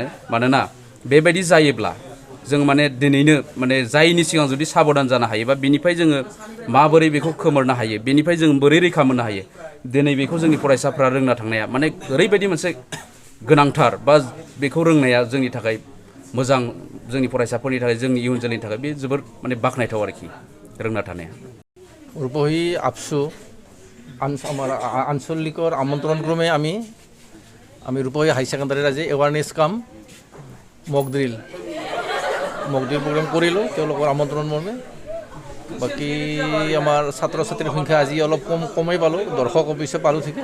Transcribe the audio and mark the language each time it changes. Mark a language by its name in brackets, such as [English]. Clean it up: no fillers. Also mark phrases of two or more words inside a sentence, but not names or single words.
[Bodo] मानोना बेबायदि जायोब्ला जों दिनैनो जायनि सिगां जुदि साबधान जानो हायोबा बिनिफ्राय जोङो माबोरै बेखौ खोमोरनो हायो, बेनिफ्राय जों बोरै रैखा मोननो हायो, दिनै बेखौ जोंनि फरायसाफ्रा रोंना थांनाया ओरैबायदि मोनसे गोनांथार बा बेखौ रोंनाया जोंनि थाखाय मोजां, जोंनि फरायसाफोरनि थाखाय जोंनि इयुन जोलैनि थाखाय बे जोबोर बाख्नायथाव आरोखि रोंना थानाया। [Assamese] रुप'हि आबसु আমার আঞ্চলিকৰ আমন্ত্ৰণক্ৰমে আমি রূপহী হাই সেকেন্ডারি ৰাইজে এৱাৰনেছ কাম [English] mock drill program [Assamese] কৰিলোঁ তেওঁলোকৰ আমন্ত্ৰণ মৰ্মে। বাকী আমাৰ ছাত্ৰ ছাত্ৰীৰ সংখ্যা আজি অলপ কমেই পালোঁ, দৰ্শক অৱশ্যে পালোঁ ঠিকে।